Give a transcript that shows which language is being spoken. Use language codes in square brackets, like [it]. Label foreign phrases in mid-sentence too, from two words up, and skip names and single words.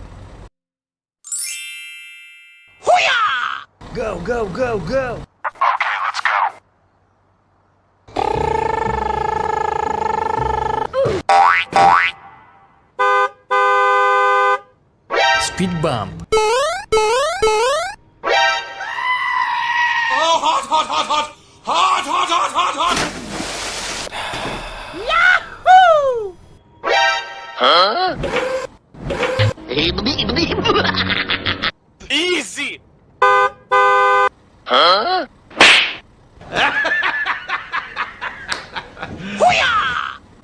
[en] Hoo-yah! Go, go, go, go! Okay, let's go. Speed bump. Oh, hot, hot, hot, hot! Hot, hot, hot, hot, hot! Yahoo! Huh? Easy! Huh? Hoo-yah!